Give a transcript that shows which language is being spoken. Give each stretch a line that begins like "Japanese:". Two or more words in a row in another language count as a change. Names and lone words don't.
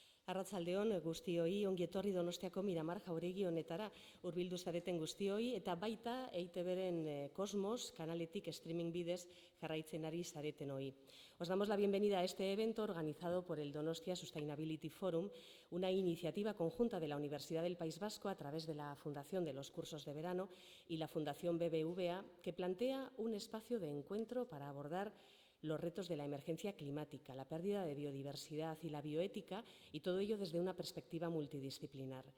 Basque: Arratsaldeon guztioi, ongi etorri Donostiako Miramar Jauregi honetara hurbildu zareten guztioi eta baita EITB-ren Cosmos kanaletik streaming bidez jarraitzen ari zareten hori.
Spanish: Os damos la bienvenida a este evento organizado por el Donostia Sustainability Forum, una iniciativa conjunta de la Universidad del País Vasco a través de la Fundación de los Cursos de Verano y la Fundación BBVA, que plantea un espacio de encuentro para abordar los retos de la emergencia climática, la pérdida de biodiversidad y la bioética, y todo ello desde una perspectiva multidisciplinar.